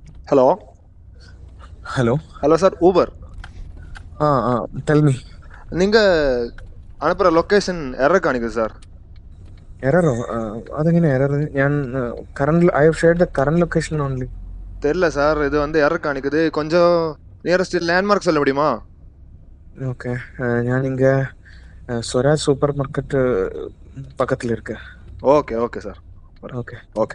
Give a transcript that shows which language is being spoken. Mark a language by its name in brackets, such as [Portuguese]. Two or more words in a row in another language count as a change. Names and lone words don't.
[English] ഹലോ. ഹലോ. Hello sir, Uber. ആ ആ tell me. [Tamil] நிங்கள் അனுப்புகிற லொகேஷன் எரர் காணிக்குது சார். [Malayalam] എററോ? അതെങ്ങനെ എറർ? [English] ഞാൻ കറണ്ട് I have shared the current location only. [Tamil] தெரியல சார், இது வந்து எரர் காணிக்குது. கொஞ்சம் [English] nearest landmark [Tamil] சொல்ல முடியுமா? [English] ஓகே. [Tamil] ஞான் இங்க ஸ்வராஜ் சூப்பர் மார்க்கெட் பக்கத்தில் இரிக்க. [English] okay okay sir. ഓക്കെ ஓகே.